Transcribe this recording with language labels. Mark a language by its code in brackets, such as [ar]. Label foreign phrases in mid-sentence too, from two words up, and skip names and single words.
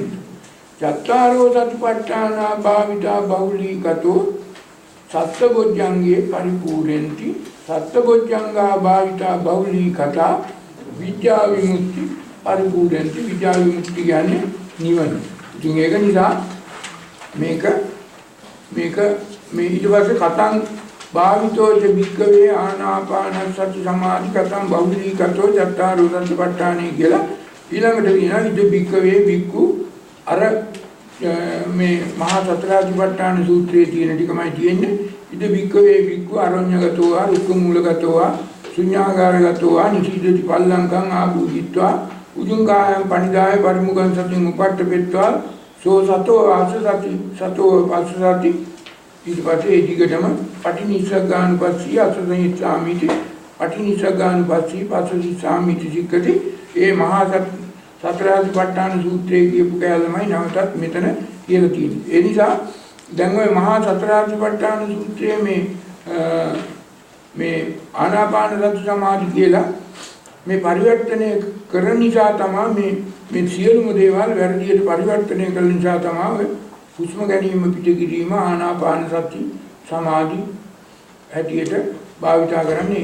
[pi] චත්තාරෝ සතිපට්ඨාන භාවිතා බහුලීකතෝ සත්බොජ්ජංගේ පරිපූර්ණන්ති සත්බොජ්ජංගා භාවිතා බහුලීකතා විඥා විමුක්ති පරිපූර්ණන්ති. විඥා විමුක්ති [si] කියන්නේ නිවන. ඉතින් ඒක නිසා මේක මේ ඊට පස්සේ [pi] කතං භාවිතෝ ච භික්ඛවේ ආනාපාන සති සමාධි කතං බහුලීකතෝ චත්තාරෝ සතිපට්ඨානේ [si] කියලා ඊළඟට කියනවා [pi] ඉද භික්ඛවේ භික්ඛු [si] අර මේ මහා සතරාධිපට්ඨාන සූත්‍රයේ තියෙන ටිකමයි තියෙන්නේ. [pi] ඉද භික්ඛවේ භික්ඛු අරඤ්ඤගතෝ ආ රුක්ඛ මූලගතෝ ආ ශුඤ්ඤාගාරගතෝ ආ නිසීදති පල්ලංකං ආභූජිත්වා උජුංකායං පණිදාය පරිමුඛං සතින් උපට්ඨපෙත්වා සෝ සතෝ ආසසති සතෝ පස්සසති [si] ඊට පස්සේ ඒ දිගටම [pi] පටිනිස්සග්ගානුපස්සී අසසනිච්ඡාමිති පටිනිස්සග්ගානුපස්සී පස්සදිස්සාමිති සික්ඛති. [si] ඒ මහා සතරාදිපට්ඨාන සූත්‍රයේ කියපු කැලමයි නැවතත් මෙතන කියලා තියෙන්නේ. ඒ නිසා දැන් ওই මහා සතරාදිපට්ඨාන සූත්‍රයේ මේ ආනාපාන සති සමාධි කියලා මේ පරිවර්තනය කරන නිසා තමයි මේ සියලුම දේවල් වැරදියට පරිවර්තනය කරන නිසා තමයි හුස්ම ගැනීම පිටකිරීම ආනාපාන සති සමාධි හැටියට භාවිතා කරන්නේ.